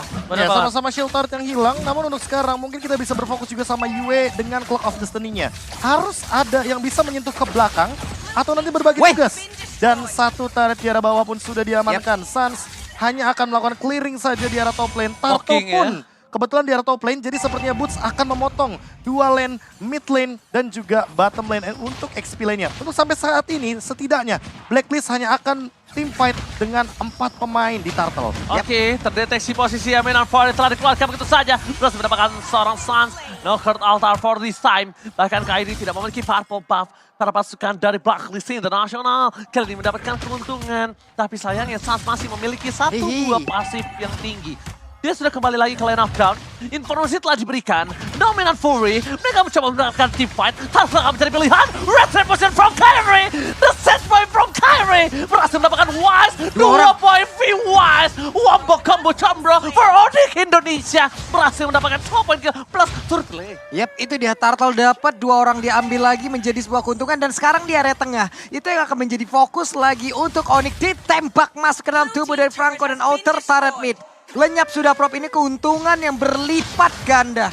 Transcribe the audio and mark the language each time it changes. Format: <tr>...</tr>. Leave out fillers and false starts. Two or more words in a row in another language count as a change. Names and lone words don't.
<id>Ya, sama-sama</id> <en>shield turret</en> <id>yang hilang, namun untuk sekarang mungkin kita bisa berfokus juga sama Yue dengan Clock of Destiny-nya. Harus ada yang bisa menyentuh ke belakang atau nanti berbagi tugas. Dan satu turret di arah bawah pun sudah diamankan. Suns hanya akan melakukan clearing saja di arah</id> <en>top lane.</en> <id>Turtle pun kebetulan di arah</id> <en>top lane,</en> <id>jadi sepertinya Boots akan memotong dua lane,</id> <en>mid lane,</en> <id>dan juga</id> <en>bottom lane</en> <id>untuk</id> <en>XP lane-nya.</en> <id>Untuk sampai saat ini, setidaknya Blacklist hanya akan</id> <en>team fight</en> <id>dengan 4 pemain di Turtle. Oke, terdeteksi posisi Aminan Ford telah dikeluarkan begitu saja. Terus mendapatkan seorang Suns.</id> <en>No hurt altar for this time.</en> <id>Bahkan Kairi tidak memiliki</id> <en>purple buff.</en> <id>Para pasukan dari Blacklist International kali ini mendapatkan keuntungan. Tapi sayangnya Suns masih memiliki 1-2 pasif yang tinggi. Dia sudah kembali lagi ke</id> <en>line of down.</en> <id>Informasi telah diberikan.</id> <en>Dominant Fury.</en> <id>Mereka mencoba mendapatkan</id> <en>team fight.</en> <id>Tanpa akan menjadi pilihan.</id> <en>Retribution from Kairi. The set point from Kairi.</en> <id>Berhasil mendapatkan Wise. 2 poin</id> <en>V-Wise. Wombo combo combro for Onyx Indonesia.</en> <id>Berhasil mendapatkan 2 poin kill plus</id> <en>turret play.</en> <id>Yap, itu dia Turtle dapat 2 orang diambil lagi menjadi sebuah keuntungan. Dan sekarang di area tengah. Itu yang akan menjadi fokus lagi untuk Onyx. Ditembak masuk ke dalam tubuh dari Franco dan</id> <en>outer turret mid.</en> <id>Lenyap sudah prop, ini keuntungan yang berlipat ganda.</id>